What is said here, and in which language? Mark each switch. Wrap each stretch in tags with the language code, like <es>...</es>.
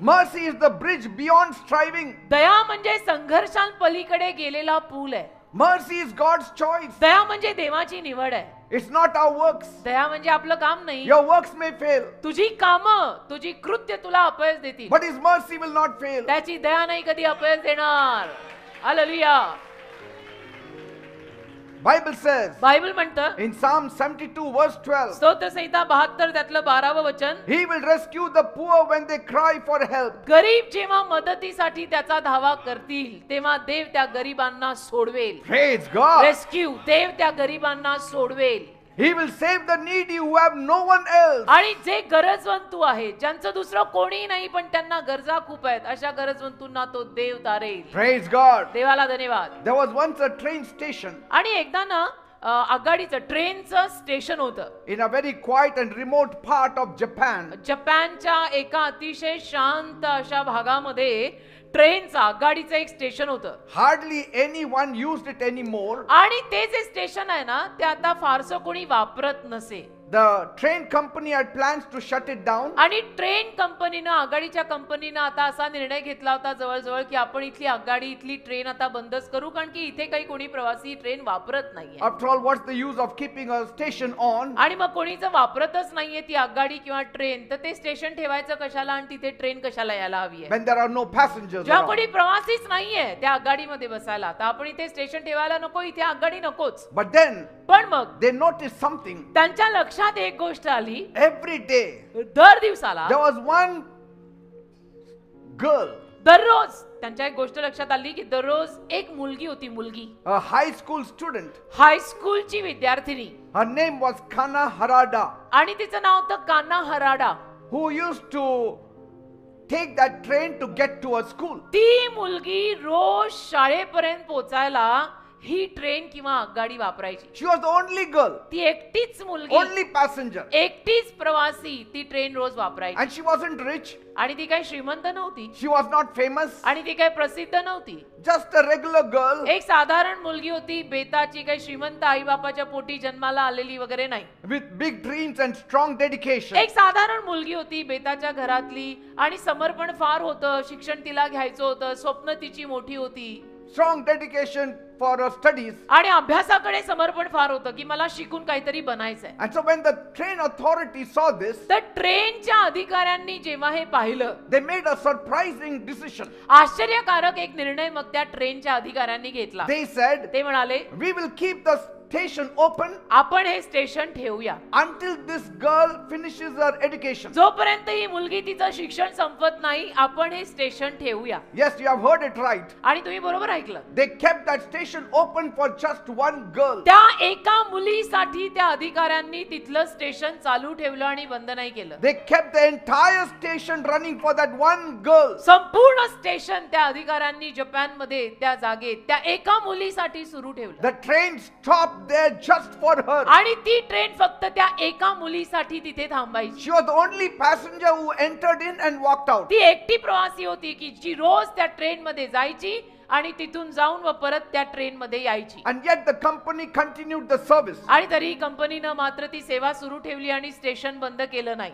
<en>Mercy is the bridge beyond striving.</en> <mr>दया म्हणजे संघर्षांपलीकडे गेलेला पूल आहे.</mr> <en>Mercy is God's choice.</en> <mr>दया म्हणजे देवाची निवड आहे.</mr> <en>It's not our works.</en> <mr>दया म्हणजे आपलं काम नाही.</mr> <en>Your works may fail,</en> <mr>तुझी कामं तुझी कृत्य तुला अपयश देतील</mr> <en>but His mercy will not fail.</en> <mr>त्याची दया नाही कधी अपयश देणार. हालेलुया.</mr> <en>Bible says</en> <mr>बायबल म्हणतं</mr> <en>in Psalm 72 verse 12,</en> <mr>स्तोत्र संहिता 72 त्यातलं 12वं वचन,</mr> <en>He will rescue the poor when they cry for help.</en> <mr>गरीब जेव्हा मदतीसाठी त्याचा धावा करतील तेव्हा देव त्या गरीबांना सोडवेल.</mr> <en>Praise God. Rescue.</en> <mr>देव त्या गरीबांना सोडवेल.</mr> <en>He will save the needy who have no one else.</en> <mr>आणि जे गरजवंतू आहे ज्यांचं दुसरं कोणी नाही पण त्यांना गरजा खूप आहेत अशा गरजवंतूंना तो देव तारेल.</mr> <en>Praise God.</en> <mr>देवाला धन्यवाद.</mr> <en>There was once a train station</en> <mr>आणि एकदा ना आगगाडीचं ट्रेनचं स्टेशन होतं</mr> <en>in a very quiet and remote part of Japan.</en> <mr>जपानच्या एका अतिशय शांत अशा भागामध्ये ट्रेनचं आगगाडीचं एक स्टेशन होतं.</mr> <en>Hardly anyone used it anymore.</en> <mr>आणि ते जे स्टेशन आहे ना ते आता फारसं कोणी वापरत नसे.</mr> <en>The train company had plans to shut it down.</en> <mr>आणि ट्रेन कंपनीनं आगगाडीच्या कंपनीनं आता असा निर्णय घेतला होता जवळजवळ की आपण इथली आगगाडी इथली ट्रेन आता बंदच करू कारण की इथे काही कोणी प्रवासी ट्रेन वापरत नाहीये.</mr> <en>After all, what's the use of keeping a station on</en> <mr>आणि मग कोणी जर वापरतच नाहीये ती आगगाडी किंवा ट्रेन तर ते स्टेशन ठेवायचं कशाला आणि तिथे ट्रेन कशाला यायला हवी आहे.</mr> <en>when there are no passengers</en> <mr>जेव्हा</mr> <en>around?</en> <mr>कोणी प्रवासीच नाहीये त्या आगगाडीमध्ये बसायला तर आपण इथे स्टेशन ठेवायला नको इथे आगगाडी नकोच.</mr> <en>But then</en> <mr>पण मग</mr> <en>they noticed something.</en> <mr>त्यांच्या लक्षात एक गोष्ट आली.</mr> <en>Every day</en> <mr>दर दिवसाला</mr> <en>there was one girl,</en> <mr>दररोज त्यांच्या एक गोष्ट लक्षात आली की दररोज एक मुलगी होती. मुलगी</mr> <en>a high school student.</en> <mr>हायस्कूलची विद्यार्थिनी.</mr> <en>Her name was Kana Harada,</en> <mr>आणि तिचं नाव होतं Kanha हराडा.</mr> <en>who used to take that train to get to her school.</en> <mr>ती मुलगी रोज शाळेपर्यंत पोहोचायला ही ट्रेन किंवा आगगाडी वापरायची.</mr> <en>She was the only girl,</en> <mr>ती एकटीच मुलगी</mr> <en>only passenger,</en> <mr>एकटीच प्रवासी ती ट्रेन रोज वापरायची.</mr> <en>and she wasn't rich.</en> <mr>आणि ती काही श्रीमंत नव्हती</mr> <en>She was not famous.</en> <mr>आणि ती काही प्रसिद्ध नव्हती.</mr> <en>Just a regular girl</en> <mr>एक साधारण मुलगी होती. बेताची काही श्रीमंत आई बापाच्या पोटी जन्माला आलेली वगैरे नाही.</mr> <en>with big dreams and strong dedication.</en> <mr>एक साधारण मुलगी होती बेताच्या घरातली आणि समर्पण फार होतं. शिक्षण तिला घ्यायचं होतं. स्वप्न तिची मोठी होती.</mr> <en>Strong dedication for her studies.</en> <mr>आणि अभ्यासाकडे समर्पण फार होतं की मला शिकून काहीतरी बनायचंय.</mr> <en>And so when the train authority saw this,</en> <mr>तर ट्रेनच्या अधिकाऱ्यांनी जेव्हा हे पाहिलं</mr> <en>they made a surprising decision.</en> <mr>आश्चर्यकारक एक निर्णय मग त्या ट्रेनच्या अधिकाऱ्यांनी घेतला.</mr> <en>They said,</en> <mr>ते म्हणाले</mr> <en>we will keep the station open</en> <mr>आपण हे स्टेशन ठेवूया</mr> <en>until this girl finishes her education.</en> <mr>जोपर्यंत ही मुलगी तिचं शिक्षण संपत नाही आपण हे स्टेशन ठेवूया.</mr> <en>Yes, you have heard it right.</en> <mr>आणि तुम्ही बरोबर ऐकलं.</mr> <en>They kept that station open for just one girl.</en> <mr>त्या एका मुलीसाठी त्या अधिकाऱ्यांनी तिथलं स्टेशन चालू ठेवलं आणि बंद नाही केलं.</mr> <en>They kept the entire station running for that one girl.</en> <mr>संपूर्ण स्टेशन त्या अधिकाऱ्यांनी जपानमध्ये त्या जागेत त्या एका मुलीसाठी सुरू ठेवलं.</mr> <en>The train stopped there just for her.</en> <mr>आणि ती ट्रेन फक्त त्या एका मुलीसाठी तिथे थांबायची.</mr> <en>She was the only passenger who entered in and walked out.</en> <mr>ती एकटी प्रवासी होती की जी रोज त्या ट्रेन मध्ये जायची आणि तिथून जाऊन व परत त्या ट्रेन मध्ये यायची.</mr> <en>And yet the company continued the service.</en> <mr>आणि तरी कंपनीनं मात्र ती सेवा सुरू ठेवली आणि स्टेशन बंद केलं नाही.</mr>